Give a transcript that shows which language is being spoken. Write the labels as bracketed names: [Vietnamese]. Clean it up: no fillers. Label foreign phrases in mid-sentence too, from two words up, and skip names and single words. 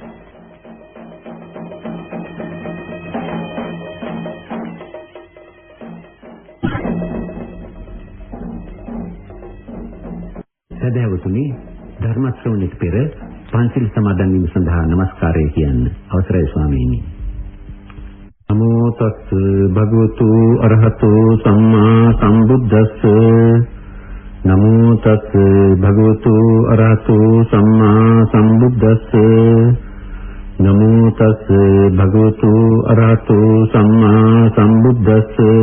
[Sinhala] සදහවතුනි, ධර්ම ශ්‍රවණයට පෙර පන්සිල් සමාදන් වීම සඳහා নমස්කාරය කියන්න අවසරයි ස්වාමීනි. [Pali] නමෝ තස් භගවතු අරහතෝ සම්මා සම්බුද්දස්ස. නමෝ තස් භගවතු අරහතෝ සම්මා සම්බුද්දස්ස. නමෝ තස් භගවතු අරහතෝ සම්මා සම්බුද්දස්ස.